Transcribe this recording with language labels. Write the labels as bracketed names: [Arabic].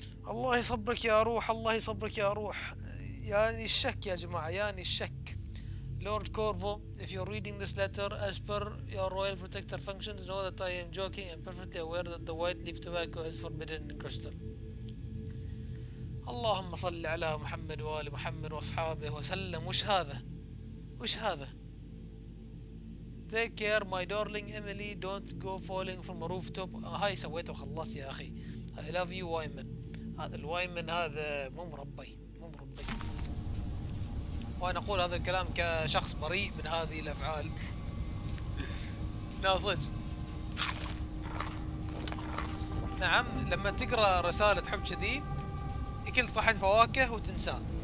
[Arabic] الله يصبرك يا روح، الله يصبرك يا روح. يعني الشك يا جماعة، يعني الشك. [English] Lord Corvo, if you're reading this letter as per your royal protector functions, know that I am joking and perfectly aware that the white leaf tobacco is forbidden in crystal. [Arabic] اللهم صل على محمد وآل محمد وأصحابه وسلم. وش هذا؟ وش هذا؟ [English] Take care my darling Emily, don't go falling from a rooftop. [Arabic] هاي سويته وخلصت يا أخي. [English] I love you وايمن. [Arabic] هذا الوايمن هذا مو مربي، مو مربي. وأنا أقول هذا الكلام كشخص بريء من هذه الأفعال. لا صدق. نعم لما تقرأ رسالة حب كذي يكل صحن فواكه وتنساه.